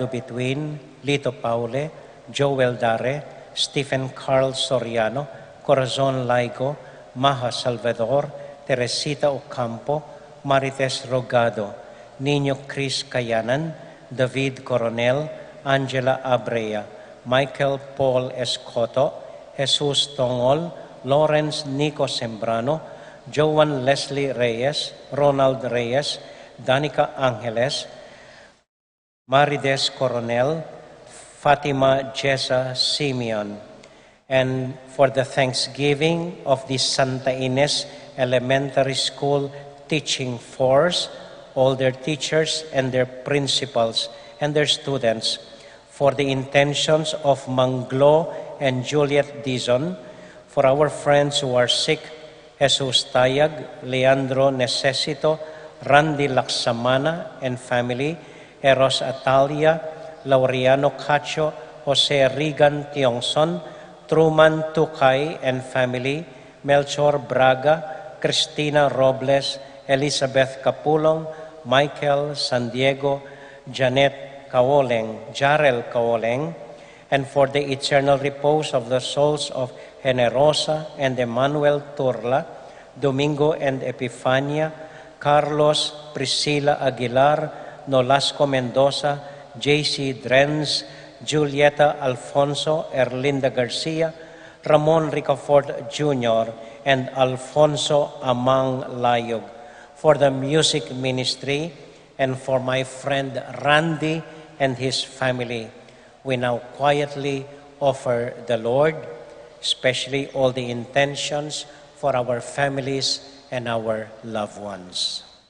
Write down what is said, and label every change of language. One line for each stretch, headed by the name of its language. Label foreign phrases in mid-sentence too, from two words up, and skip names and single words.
English: Between, Lito Paule, Joel Dare, Stephen Carl Soriano, Corazon Laigo, Maha Salvador, Teresita Ocampo, Marites Rogado, Nino Chris Cayanan, David Coronel, Angela Abrea, Michael Paul Escoto, Jesus Tongol, Lawrence Nico Sembrano, Joan Leslie Reyes, Ronald Reyes, Danica Angeles, Marides Coronel, Fatima Jessa Simeon, and for the Thanksgiving of the Santa Ines Elementary School teaching force, all their teachers and their principals and their students, for the intentions of Manglo and Juliet Dizon, for our friends who are sick, Jesus Tayag, Leandro Necesito, Randy Laksamana and family, Eros Atalia, Laureano Cacho, Jose Regan Tiongson, Truman Tukay and family, Melchor Braga, Cristina Robles, Elizabeth Capulong, Michael San Diego, Janet Kawoleng, Jarel Kawoleng, and for the eternal repose of the souls of Generosa and Emmanuel Turla, Domingo and Epifania, Carlos Priscila Aguilar, Nolasco Mendoza, J.C. Drenz, Julieta Alfonso, Erlinda Garcia, Ramon Ricafort Jr., and Alfonso Amang Layog, for the music ministry, and for my friend Randy and his family. We now quietly offer the Lord, especially all the intentions for our families and our loved ones.